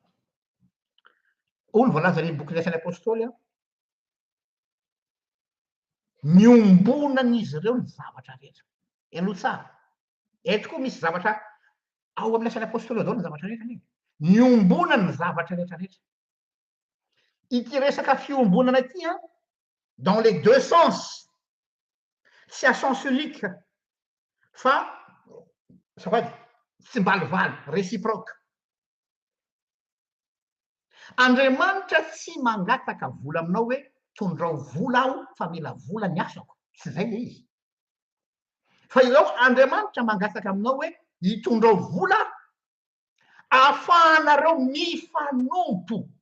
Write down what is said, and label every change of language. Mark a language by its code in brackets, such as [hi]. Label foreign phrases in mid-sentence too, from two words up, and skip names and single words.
[mg] olo voalaza ny boky lesan'ny apôstôly a miombonany izy ireo ny zavatra rehetra aloha tsara eto koa misy zavatra ao amin'ny lesan'ny apôstôly zao ny zavatra rehetra ny miombonany ny zavatra rehetra rehetra ity resaka fiombonana ity a [fr] dans les deux sens [mg] tsy [fr] à sens unique [mg] fa safady tsy mbalivaly réciproque andriamanitra tsy mangataka vola aminao hoe tondrao vola aho fa mila vola ny asako tsy zay le izy fa izao andriamanitra mangataka aminao hoe hitondrao vola ahafahanareo mifanompo